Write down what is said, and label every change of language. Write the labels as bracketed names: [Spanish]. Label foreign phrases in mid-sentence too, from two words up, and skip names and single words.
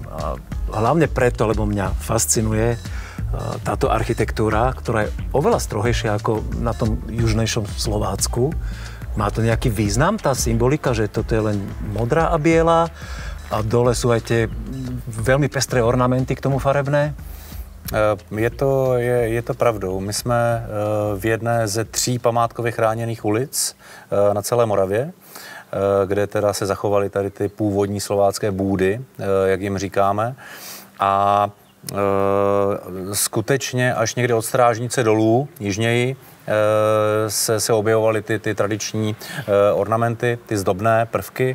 [Slovak] A hlavne preto, lebo mňa fascinuje táto architektúra, ktorá je oveľa strohejšia ako na tom južnejšom Slovácku. Má to nejaký význam, tá symbolika, že toto je len modrá a biela a dole sú aj tie veľmi pestré ornamenty k tomu farebné? Je to pravdou. [Czech] My jsme v jedné ze 3 památkově chráněných ulic na celé Moravě, kde teda se zachovaly tady ty původní slovácké bůdy, jak jim říkáme. A skutečně až někdy od Strážnice dolů, jižněji, se objevovaly ty tradiční ornamenty, ty zdobné prvky.